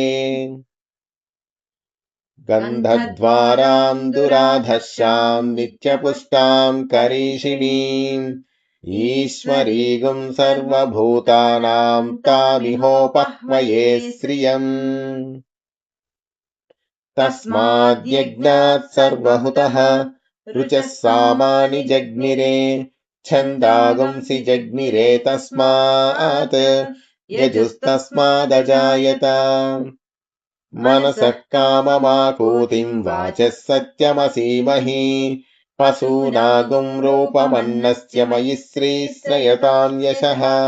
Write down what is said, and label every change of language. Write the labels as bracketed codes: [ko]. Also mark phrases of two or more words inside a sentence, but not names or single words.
[sa] గంధద్వారాం దురాధశ్యాం నిత్యపుష్టాం కరీషిణీం ఈశ్వరీగుం సర్వభూతానాం తామిహోపహ్వయే శ్రియం. తస్మాద్యజ్ఞాత్ సర్వహుతః రుచః సామాని జగ్నిరే छन्दागुंसि जग्निरे तस्मात् यजुस्तस्मादजायत मनसः काममाकूतिम् वाचः सत्यमसीमहि पशूनागुं रूपमन्नस्य मयि श्रीश्रयताम् यशः